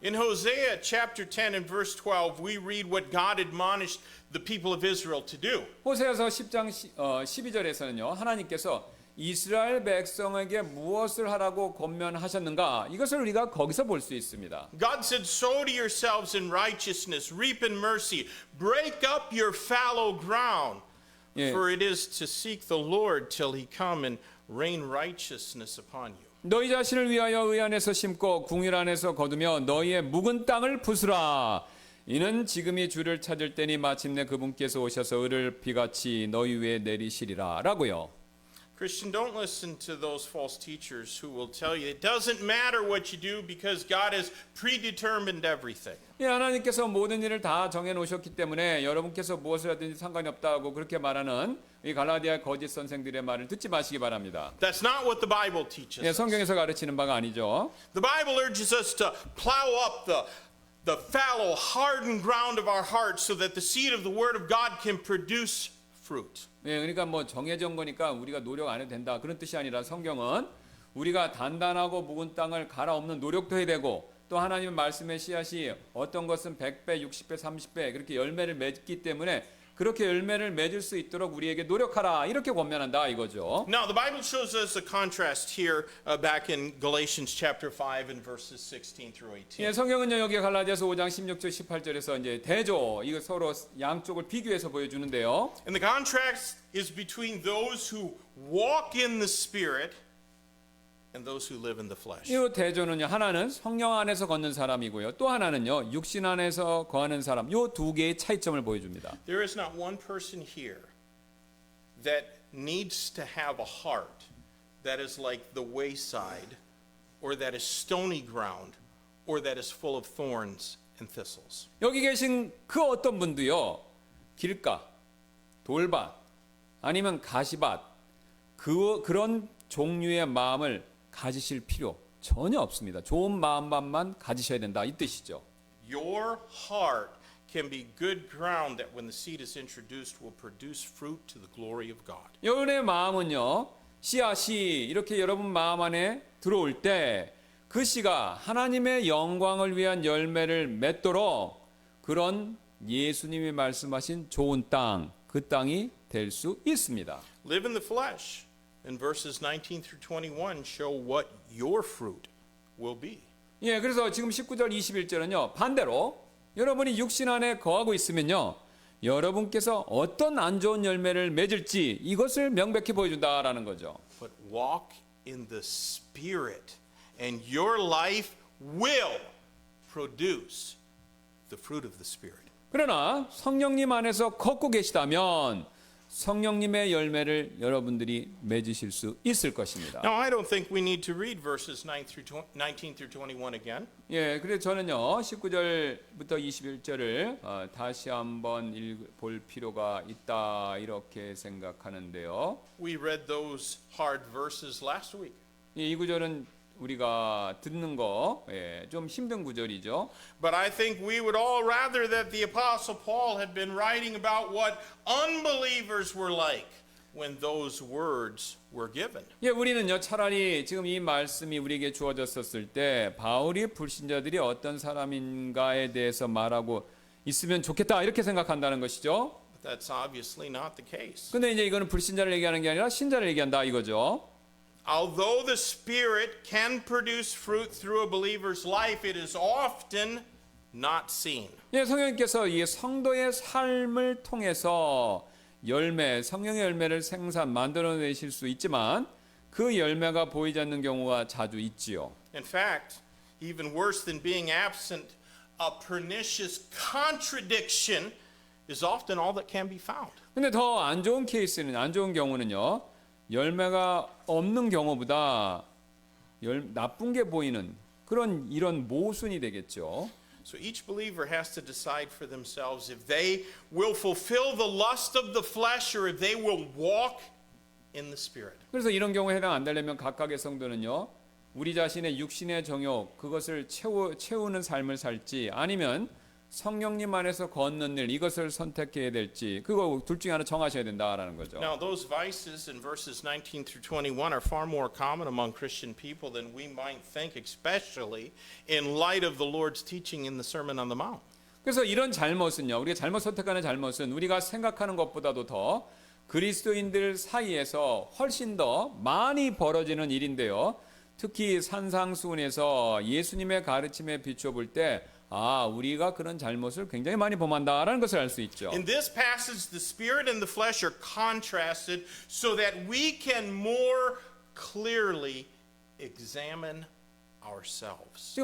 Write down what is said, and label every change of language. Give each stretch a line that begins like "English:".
English: In Hosea chapter 10 and verse 12, we read what God admonished the people of Israel to do.
Korean: 호세아서 10장 12절에서는요, 하나님께서 이스라엘 백성에게 무엇을 하라고 권면하셨는가? 이것을 우리가 거기서 볼 수 있습니다.
English: God said, sow to yourselves in righteousness, reap in mercy, break up your fallow ground,
Korean: 예.
English: for it is to seek the Lord till he come and rain righteousness upon you.
Korean: 너희 자신을 위하여 의 안에서 심고 궁일 안에서 거두며 너희의 묵은 땅을 부수라. 이는 지금이 주를 찾을 때니 마침내 그분께서 오셔서 을을 비같이 너희 위에 내리시리라 라고요.
English: Christian, don't listen to those false teachers who will tell you it doesn't matter what you do because God has predetermined everything.
Korean: 예, 하나님께서 모든 일을 다 정해 놓으셨기 때문에 여러분께서 무엇을 하든지 상관이 없다고 그렇게 말하는 이 갈라디아 거짓 선생들의 말을 듣지 마시기 바랍니다.
English: That's not what the Bible teaches
Korean: 예,
English: us.
Korean: 성경에서 가르치는 바가 아니죠.
English: The Bible urges us to plow up the fallow, hardened ground of our hearts so that the seed of the Word of God can produce fruit.
Korean: 예, 그러니까 뭐 정해진 거니까 우리가 노력 안 해도 된다 그런 뜻이 아니라 성경은 우리가 단단하고 묵은 땅을 갈아엎는 노력도 해야 되고 또 하나님의 말씀의 씨앗이 어떤 것은 100배, 60배, 30배 그렇게 열매를 맺기 때문에 그렇게 열매를 맺을 수 있도록 우리에게 노력하라 이렇게 권면한다 이거죠.
English: Now, the Bible shows us a contrast here back in Galatians chapter 5 and verses 16 through 18.
Korean: 예, 성경은요 여기 갈라디아서 5장 16절 18절에서 이제 대조 이거 서로 양쪽을 비교해서 보여주는데요.
English: And the contrast is between those who walk in the Spirit and those who live in the flesh.
Korean: 이 대조는요 하나는 성령 안에서 걷는 사람이고요 또 하나는요 육신 안에서 거하는 사람 이 두 개의 차이점을 보여줍니다.
English: There is not one person here that needs to have a heart that is like the wayside or that is stony ground or that is full of thorns and thistles.
Korean: 여기 계신 그 어떤 분도요 길가, 돌밭 아니면 가시밭 그런 종류의 마음을 가지실 필요 전혀 없습니다. 좋은 마음만 가지셔야 된다 이 뜻이죠.
English: Your heart can be good ground that when the seed is introduced will produce fruit to the glory of God.
Korean: 여러분의 마음은요 씨앗이 이렇게 여러분 마음 안에 들어올 때 그 씨가 하나님의 영광을 위한 열매를 맺도록 그런 예수님이 말씀하신 좋은 땅, 그 땅이 될 수 있습니다.
English: Live in the flesh. And verses 19 through 21 show what your fruit will be.
Korean: 예, 그래서 지금 19절 21절은요 반대로 여러분이 육신 안에 거하고 있으면요 여러분께서 어떤 안 좋은 열매를 맺을지 이것을 명백히 보여준다라는 거죠.
English: But walk in the Spirit, and your life will produce the fruit of the Spirit.
Korean: 그러나 성령님 안에서 걷고 계시다면 성령님의 열매를 여러분들이 맺으실 수 있을 것입니다.
English: Now, I don't think we need to read verses 19 through 21 again.
Korean: 예, 그래서 저는요 19절부터 21절을 다시 한번 볼 필요가 있다 이렇게 생각하는데요.
English: We read those hard verses last week.
Korean: 이 구절은 우리가 듣는 거 좀 힘든 구절이죠.
English: But I think we would all rather that the Apostle Paul had been writing about what unbelievers were like. when those words were given.
Korean: 예, 우리는요 차라리 지금 이 말씀이 우리에게 주어졌었을 때 바울이 불신자들이 어떤 사람인가에 대해서 말하고 있으면 좋겠다 이렇게 생각한다는 것이죠.
English: But that's obviously not the case.
Korean: 근데 이제 이거는 불신자를 얘기하는 게 아니라 신자를 얘기한다 이거죠.
English: Although the Spirit can produce fruit through a believer's life, it is often not seen.
Korean: 예, 성령님께서 이 성도의 삶을 통해서 성령의 열매를 만들어내실 수 있지만 그 열매가 보이지 않는 경우가 자주 있지요.
English: In fact, even worse than being absent, a pernicious contradiction is often all that can be found.
Korean: 근데 더 안 좋은 경우는요. 열매가 없는 경우보다 나쁜 게 보이는 이런 모순이 되겠죠.
English: So each believer has to decide for themselves if they will fulfill the lust of the flesh or if they will walk in the Spirit.
Korean: 그래서 이런 경우에 해당 안 되려면 각각의 성도는요. 우리 자신의 육신의 정욕 그것을 채우는 삶을 살지 아니면 성령님 안에서 걷는 일 이것을 선택해야 될지 그거 둘 중에 하나 정하셔야 된다라는 거죠.
English: Now those vices in verses 19 through 21 are far more common among Christian people than we might think, especially in light of the Lord's teaching in the Sermon on the Mount.
Korean: 그래서 이런 잘못은요. 우리가 잘못 선택하는 잘못은 우리가 생각하는 것보다도 더 그리스도인들 사이에서 훨씬 더 많이 벌어지는 일인데요. 특히 산상수훈에서 예수님의 가르침에 비추어 볼 때 우리가 그런 잘못을 굉장히 많이 범한다라는 것을 알 수 있죠.
English: In this passage, the spirit and the flesh are contrasted so that we can more clearly examine ourselves.